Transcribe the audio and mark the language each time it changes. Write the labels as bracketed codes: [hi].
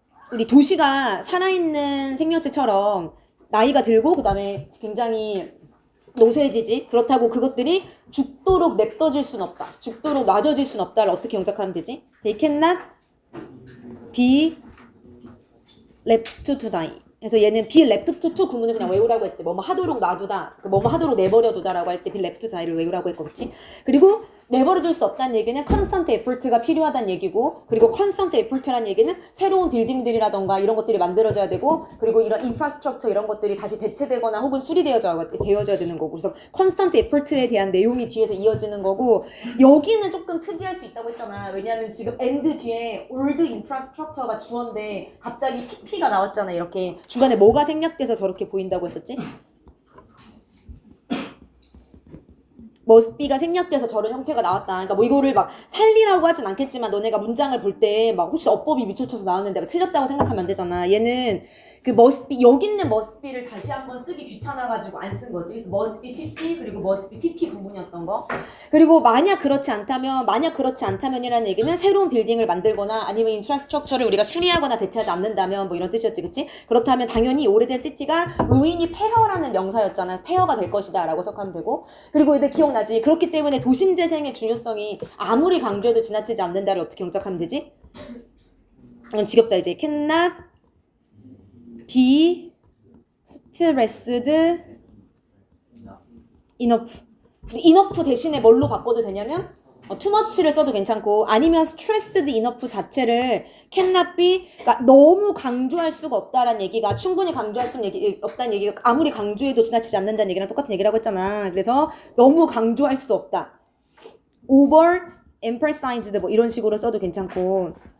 [ko] 우리 도시가 살아있는 생명체처럼 나이가 들고 그다음에 굉장히 노쇠지지. 그렇다고 그것들이 죽도록 냅둬질 순 없다. 죽도록 놔져질 순 없다를 어떻게 영작하면 되지? [en] They cannot be left to die. [ko] 그래서 얘는 be left to 구문을 그냥 외우라고 했지. 뭐뭐 하도록 놔두다, 뭐뭐 하도록 내버려두다라고 할 때 [en] be left to die [ko] 를 외우라고 했고, 그렇지? 그리고 내버려둘 수 없다는 얘기는 [en] constant effort [ko] 가 필요하다는 얘기고, 그리고 constant effort라는 얘기는 새로운 빌딩들이라던가 이런 것들이 만들어져야 되고, 그리고 이런 인프라스트럭처 이런 것들이 다시 대체되거나 혹은 수리되어져야 되는 거고, 그래서 constant effort에 대한 내용이 뒤에서 이어지는 거고, 여기는 조금 특이할 수 있다고 했잖아. 왜냐하면 지금 and 뒤에 [en] old infrastructure [ko] 가 주어인데 갑자기 pp가 나왔잖아. 이렇게 중간에 뭐가 생략돼서 저렇게 보인다고 했었지? [en] must be [ko] 가 생략돼서 저런 형태가 나왔다. 그러니까 뭐 이거를 막 살리라고 하진 않겠지만 너네가 문장을 볼 때 막 혹시 어법이 밑줄쳐서 나왔는데 틀렸다고 생각하면 안 되잖아. 얘는 그 must be, 여기 있는 must be를 다시 한번 쓰기 귀찮아가지고 안 쓴 거지. 그래서 [en] must be pp [ko] 그리고 must be pp 구문이었던 거. 그리고 만약 그렇지 않다면이라는 얘기는 새로운 빌딩을 만들거나 아니면 인프라스트럭처를 우리가 수리하거나 대체하지 않는다면 뭐 이런 뜻이었지, 그치? 그렇다면 당연히 오래된 시티가 루인이 폐허라는 명사였잖아. 폐허가 될 것이다 라고 해석하면 되고, 그리고 이제 기억나지? 그렇기 때문에 도심재생의 중요성이 아무리 강조해도 지나치지 않는다를 어떻게 영작하면 되지? 지겹다 이제. [en] cannot be stressed enough. [ko] enough 대신에 뭘로 바꿔도 되냐면 [en] too much [ko] 를 써도 괜찮고, 아니면 [en] stressed enough [ko] 자체를 cannot be, 그러니까 너무 강조할 수가 없다라는 얘기가, 충분히 강조할 수 없다는 얘기가 아무리 강조해도 지나치지 않는다는 얘기랑 똑같은 얘기라고 했잖아. 그래서 너무 강조할 수 없다. [en] over emphasized [ko] 뭐 이런 식으로 써도 괜찮고.